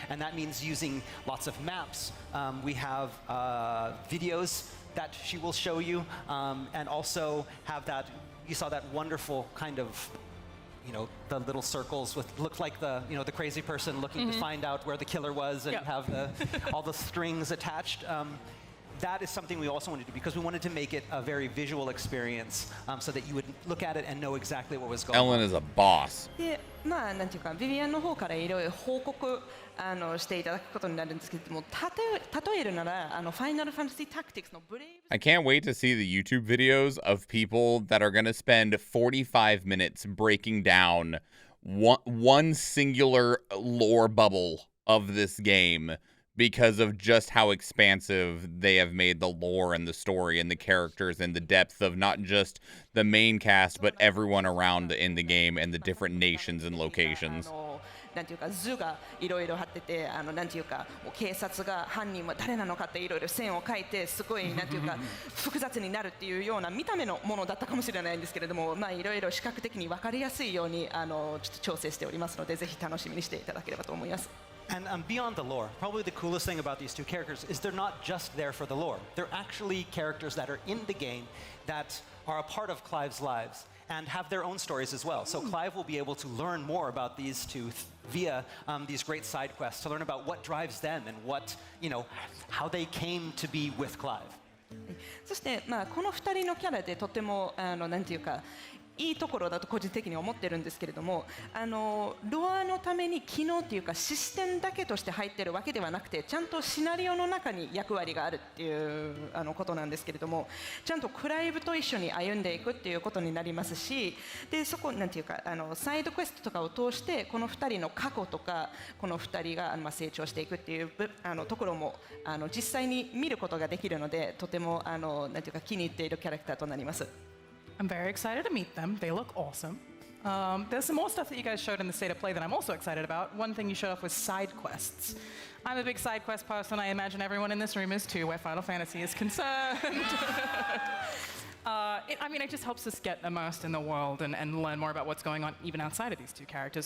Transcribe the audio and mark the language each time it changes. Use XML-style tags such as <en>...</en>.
<en>And that means using lots of maps. We have videos that she will show you, and also have that, you saw that wonderful kind of, the little circles with, looked like the, the crazy person looking to find out where the killer was, and have all the strings attached. That is something we also wanted to do, because we wanted to make it a very visual experience, so that you would look at it and know exactly what was going on. Ellen is a boss.</en> <ja>で、なんていうか、ビビアンの方からいろいろ報告していただくことになるんですけれども、例えるならFinal Fantasy Tactics の Brave.</ja> <en>I can't wait to see the YouTube videos of people that are going to spend 45 minutes breaking down one singular lore bubble of this game, because of just how expansive they have made the lore and the story and the characters and the depth of not just the main cast, but everyone around in the game and the different nations and locations.</en> <ja>なんていうか図がいろいろ貼ってて、なんていうか警察が犯人は誰なのかっていろいろ線を書いて、すごいなんていうか複雑になるっていうような見た目のものだったかもしれないんですけれども、いろいろ視覚的に分かりやすいようにちょっと調整しておりますので、ぜひ楽しみにしていただければと思います。</ja> <en>And beyond the lore, probably the coolest thing about these two characters is they're not just there for the lore. They're actually characters that are in the game that are a part of Clive's lives and have their own stories as well. So Clive will be able to learn more about these two via these great side quests, to learn about what drives them and what, how they came to be with Clive.</en> <ja>そしてこの2人のキャラでとてもなんていうかいいところだと個人的に思ってるんですけれども、ロアのために機能っていうかシステムだけとして入ってるわけではなくて、ちゃんとシナリオの中に役割があるっていうことなんですけれども、ちゃんとクライブと一緒に歩んでいくっていうことになりますし、でそこなんていうかサイドクエストとかを通してこの2人の過去とかこの2人が成長していくっていうところも実際に見ることができるので、とてもなんていうか気に入っているキャラクターとなります。</ja> <en>I'm very excited to meet them. They look awesome. There's some more stuff that you guys showed in the state of play that I'm also excited about. One thing you showed off was side quests. I'm a big side quest person. I imagine everyone in this room is too, where Final Fantasy is concerned. It just helps us get immersed in the world and learn more about what's going on even outside of these two characters.</en>